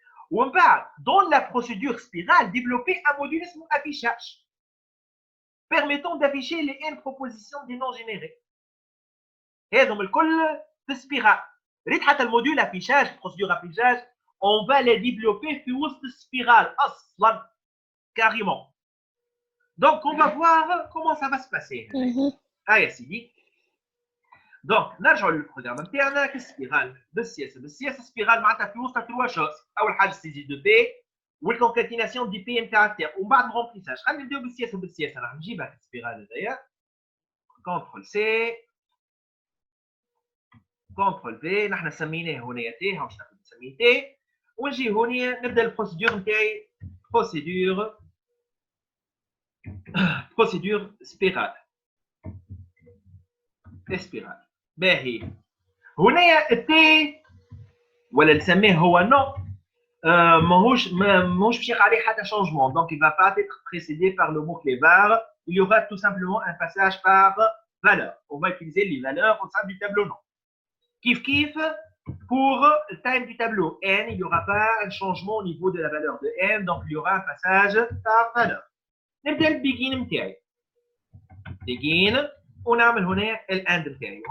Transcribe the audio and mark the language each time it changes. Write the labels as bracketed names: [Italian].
[French] Ou on va, dans la procédure spirale, développer un module affichage, permettant d'afficher les N propositions des noms générés. Et donc, le spirale. Le module affichage, procédure affichage, on va les développer sur la spirale, carrément. Donc, on va voir comment ça va se passer. Ah, c'est dit. Donc, [Arabic] نرجعوا للبروغرام نتاعنا كسبيرال بالسياسه سبيرال معناتها في وسط trois choses. اول حاجه السيزي دو بي والكونكاتيناسيون دي بي ام كاركتير ومن بعد الرومبليساج. خلينا نبداو بالسياسه راح نجيبها كسبيرال هذايا كونترول سي كونترول في نحن سميناه هنا تي ها باش ناخذ نسميه تي ونجي هنا نبدا البروسيدور نتاعي بروسيدور سبيرال سبيرال. باهي هنا التي ولا نسميه هو نو ماهوش باش يقع عليه حتى [French] changement, donc il va pas être précédé par le mot clé var, il y aura tout simplement un passage par valeur. On va utiliser les valeurs au sein du tableau nom. Kif pour le time du tableau n, il n'y aura pas un changement au niveau de la valeur de n, donc il y aura un passage par valeur. [Arabic] نبدا البيجين نتاعي begin ونعمل هنا الاند نتاعي.